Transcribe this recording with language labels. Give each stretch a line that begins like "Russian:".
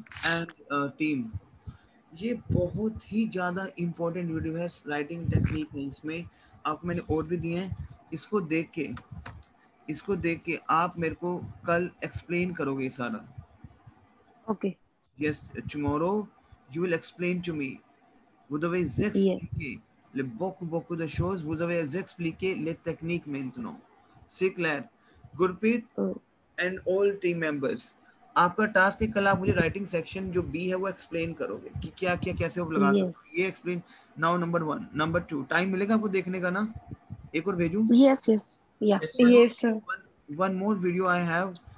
English: and team,
Hindi: ये बहुत ही ज़्यादा इम्पोर्टेंट वीडियो है. राइटिंग टेक्निक है इसमें. आपको मैंने और भी दिए हैं. इसको देख के आप मेरे को कल एक्सप्लेन करोगे सारा.
English: Okay. Yes, tomorrow you will explain to me.
French: Vous devez expliquer
English: Yes.
French: beaucoup de choses. Vous devez expliquer les techniques maintenant. C'est clair? Gurpreet Oh,
English: and all team members,
Hindi: आपका टास्क है कल आप मुझे writing section जो B है वो explain करोगे कि क्या क्या कैसे आप लगा सकते
English: yes.
Hindi: हो. ये explain.
English: now
Hindi: number 1. Number 2, time मिलेगा आपको देखने का ना? एक और भेजूं?
English: Yes. Yes. Yeah. Yes, sir. Yes, sir. One more video I have.